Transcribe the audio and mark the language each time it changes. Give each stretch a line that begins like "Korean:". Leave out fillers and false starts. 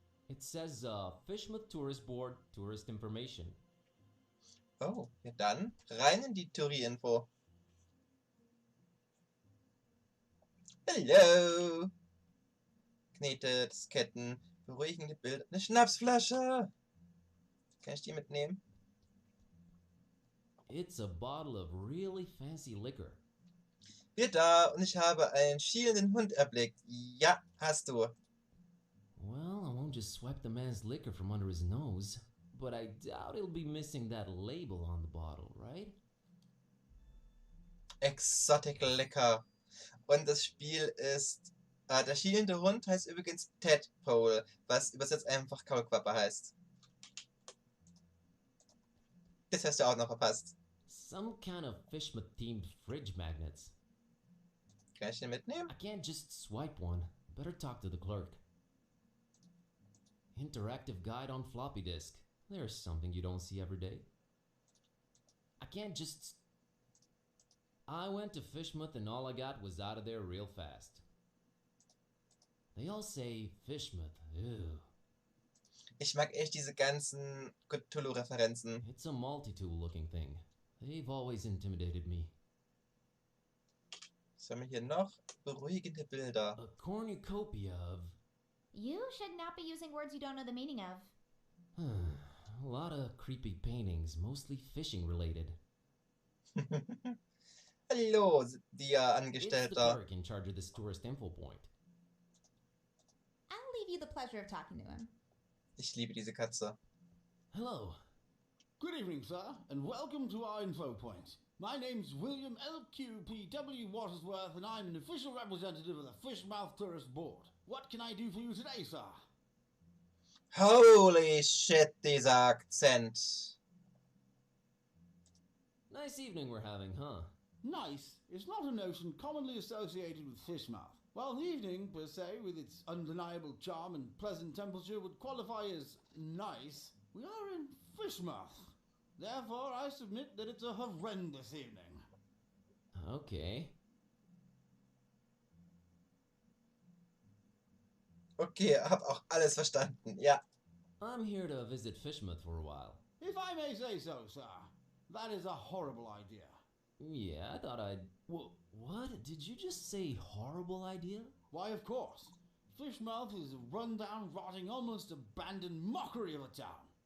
English: It says, Fishmouth Tourist Board, Tourist Information.
German: Oh, ja dann rein in die Theorie-Info. Hallo! Knete, Disketten, beruhigende Bilder, eine Schnapsflasche! Kann ich die mitnehmen?
English: It's a bottle of really fancy liquor.
German: Wir da und ich habe einen schielenden Hund erblickt. Ja, hast du.
English: Well, I won't just swipe the man's liquor from under his nose, but I doubt he'll be missing that label on the bottle, right? Exotic Liquor.
German: Und das Spiel ist... der schielende Hund heißt übrigens Tadpole, was übersetzt einfach Kaulquappe heißt. Das hast du auch noch verpasst.
English: Some kind of Fishmouth-themed fridge magnets.
German: Kann ich den mitnehmen?
English: I can't just swipe one. Better talk to the clerk. Interactive guide on floppy disk. There's something you don't see every day. I can't just... I went to Fishmouth and all I got was out of there real fast. They all say Fishmouth. Ew.
German: Ich mag echt diese ganzen Cthulhu-Referenzen.
English: It's a multi-tool looking thing. They've always intimidated me.
German: Was haben wir hier noch? Beruhigende Bilder.
English: A cornucopia of... You should not be using words you don't know the meaning of. A lot of creepy paintings, mostly fishing related.
German: Hallo,
English: It's the
German: Angestellter.
English: clerk in charge of this tourist info point. I'll leave you the pleasure of talking to him.
German: Ich liebe diese Katze.
English: Hello. Good evening, sir, and welcome to our info point. My name's William L.Q.P.W. Watersworth, and I'm an official representative of the Fishmouth Tourist Board. What can I do for you today, sir? Holy shit,
German: dieser Akzent.
English: Nice evening we're having, huh? Nice is not a notion commonly associated with Fishmouth. While the evening, per se, with its undeniable charm and pleasant temperature, would qualify as nice, we are in Fishmouth. Therefore, I submit that it's a horrendous evening. Okay.
German: Okay, hab auch alles verstanden, ja.
English: I'm here to visit Fishmouth for a while. If I may say so, sir, that is a horrible idea. Yeah, I thought I'd... What? Did you just say horrible idea? Why, of course. Fishmouth is a run-down, rotting, almost abandoned mockery of a town.